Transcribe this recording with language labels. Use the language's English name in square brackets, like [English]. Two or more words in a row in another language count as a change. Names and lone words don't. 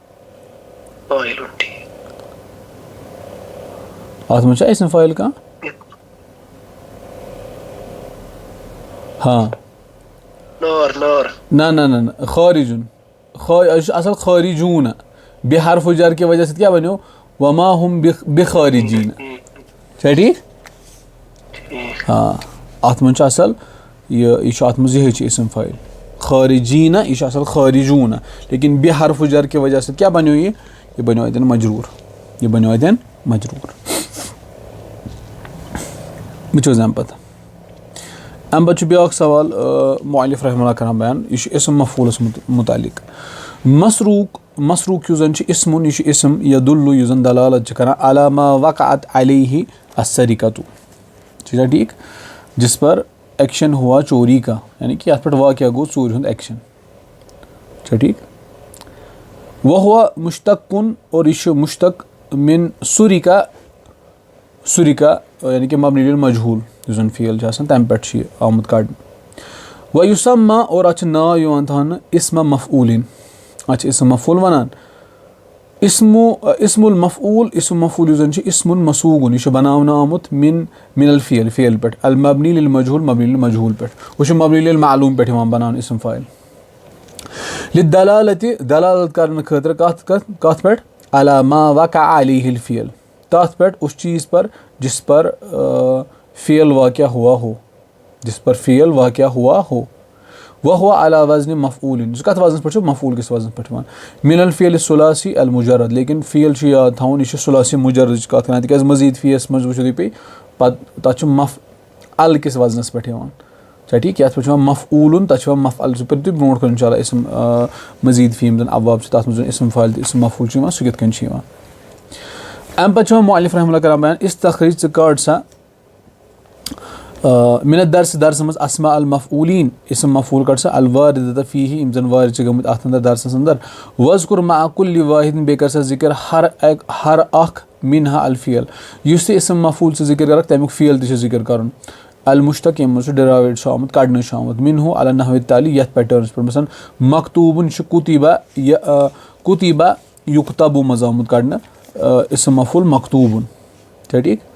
[Kashmiri] اَتھ منٛز چھا اِسم فایِل کانٛہہ ہاں نہ نہ نہ نہ خارجُن یہِ چھُ اَصٕل خارجوٗنہ بے حرفِ جر کہِ وجہ سۭتۍ کیٛاہ بَنیو [Arabic] وما ہُم بِخارجیٖنہ [Kashmiri] چھا ٹھیٖک ہاں اَتھ منٛز چھُ اَصٕل یہِ چھُ اَتھ منٛز یِہوٚے چھِ اِسم فایِل خارجیٖنہ یہِ چھُ اَصٕل خارجوٗنہ لیکِن بے حرفِ جر کہِ وجہ سۭتۍ کیٛاہ بَنیو یہِ بَنیو اَتٮ۪ن مجروٗر وٕچھو حظ اَمہِ پَتہٕ چھُ بیٛاکھ سوال مُعلِف رحمہ اللہ کَران بیان یہِ چھُ اِسم مفعوٗلَس مُتعلِق مسروٗق یُس زَن چھُ اِسمُن یہِ چھُ اِسم یدُلُّ یُس زَن دلالت چھِ کَران [Arabic] علی ما وقعت علیہ السرقۃ [Kashmiri] چھا ٹھیٖک [Urdu] جس پر ایکشن ہوا چوری کا [Kashmiri] یعنی کہِ یَتھ پٮ۪ٹھ واقعہ گوٚو ژوٗرِ ہُنٛد ایکشن چھا ٹھیٖک وَ ہوا مُشتقُن اور یہِ چھُ مُشتق مِن سُرِکا یعنی کہِ مبنی للمجہوٗل یُس زَن فعل چھُ آسان تَمہِ پٮ۪ٹھ چھُ یہِ آمُت کَڑنہٕ وَ یُسمّا اور اَتھ چھُ ناو یِوان تھاونہٕ اِسمہ مفعوٗلِن اَتھ چھِ اِسم مفعوٗل وَنان اِسمُ المفعوٗل یُس زَن چھُ اِسمُن مسوٗگُن یہِ چھُ بَناونہٕ آمُت [Arabic] مِن الفعل [Kashmiri] پٮ۪ٹھ المبنی للمجہوٗل پٮ۪ٹھ ہُہ چھُ مبنی للمعلوٗم پٮ۪ٹھ یِوان بَناونہٕ اِسم فایِل دلالت کرنہٕ خٲطرٕ کَتھ پٮ۪ٹھ [Arabic] علی ما وقع علیہ الفعل [Kashmiri] تَتھ پٮ۪ٹھ [Urdu] اُس چیٖز پر جس پر فعل واقعہ ہوا [Kashmiri] ہو وَ ہوا [Arabic] علی وزنِ مفعوٗلِن [Kashmiri] سُہ کَتھ وزنَس پٮ۪ٹھ چھُ مفعوٗل کِس وزنَس پٮ۪ٹھ یِوان [Arabic] مِن الفعل ثلاثی المجرد [Kashmiri] لیکِن فعل چھُ یاد تھاوُن یہِ چھُ ثلاثی مُجردٕچ کَتھ کَران تِکیٛازِ مزیٖد فیَس منٛز وٕچھو تُہۍ پیٚیہِ پَتہٕ تَتھ چھُ مفعل کِس وزنَس پٮ۪ٹھ یِوان چھا ٹھیٖک یَتھ پٮ۪ٹھ چھُ یِوان مفعوٗلُن تَتھ چھُ یِوان مفعل سُہ پٔرِو تُہۍ برونٛٹھ کُن اِنشاء اللہ اِسم مزیٖد فی یِم زَن ابواب چھِ تَتھ منٛز اِسم فایِل تہٕ اِسم مفعوٗل چھُ یِوان سُہ کِتھ کٔنۍ چھُ یِوان اَمہِ پَتہٕ چھُ یِوان مُعلِف رحمہ اللہ کَران بیان اِستخرج ژٕ کَڑ سا مِنت درسس منٛز اسما المفعوٗلیٖن اِسم مفعوٗل کَڑ سا [Arabic] الواردہ فیٖہی [Kashmiri] یِم زَن وارد چھِ گٔمٕتۍ اَتھ اَندر درسس اندر [Arabic] وَذکُر مع کُلہِ واحدin [Kashmiri] بیٚیہِ کر سا ذِکر ہر اکھ مِنہا الفعل یُس تہِ اِسم مفعوٗل ژٕ ذِکر کَرکھ تَمیُک فعل تہِ چھُ ذِکر کَرُن المُشتق ییٚمہِ منٛز سُہ ڈِرایویڈ چھُ آمُت کَڑنہٕ چھُ آمُت مِنہوٗ [Arabic] علی نحوِ تالی [Kashmiri] یَتھ پیٹٲرنَس پٮ۪ٹھ مثلاً مکتوٗبُن چھُ کُتیٖبہ یُکتبوٗ منٛز آمُت کَڑنہٕ اِسم مفعوٗل مکتوٗبُن چھا ٹھیٖک